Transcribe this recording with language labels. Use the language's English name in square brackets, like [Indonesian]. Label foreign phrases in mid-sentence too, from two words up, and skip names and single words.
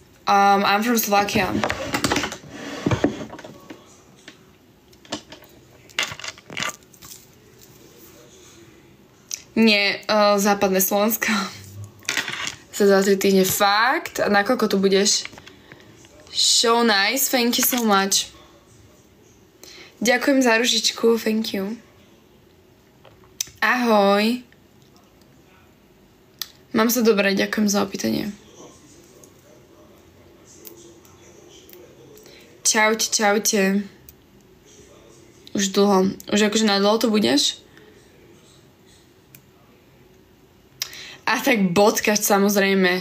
[English] I'm from Slovakia. [Slovak] Nie, západné Slovensko. Za 3 týždne. Fakt? A nakoľko tu budeš? [English] So nice, thank you so much. [Slovak] Ďakujem za ružičku, [English] thank you. [Slovak] Ahoj. Mám sa dobre, ďakujem za opýtanie. Čaute, čaute. Už dlho. Už akože na dlho tu budeš? A tak bodkaš samozrejme.